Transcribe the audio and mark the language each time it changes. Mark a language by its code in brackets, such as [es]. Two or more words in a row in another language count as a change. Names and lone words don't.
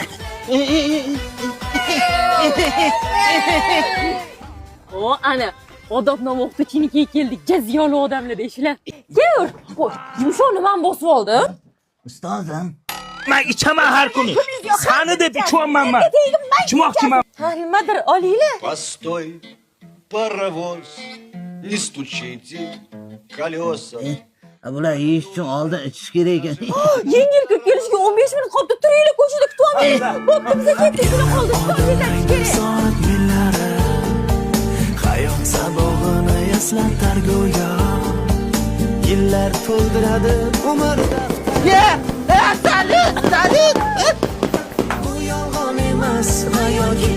[uz] O, ana, odobnoma o'qituvchinikiga keldik. Jaziyoli odamlar deyishlar. Kel, qo'y, yumshoqni men bosib oldim. Ustozim, men ichaman har kuni. Sani deb ichmayman men. Ichmoqchiman. Ha, nimadir olinglar. [ru] Постой, паровоз, и стучите [uz] Bular yeyish uchun oldin ichish kerak ekan. Yengil kut kelishiga 15 minut qolibdi. Turaylik ko'chada kutamiz. Bo'pti, biza ketdik, shuni qoldi. Ketish kerak. soat millari hayot sabog'ini eslatar go'yo yillar to'ldiradi umrda bu yolg'on emas hayotiy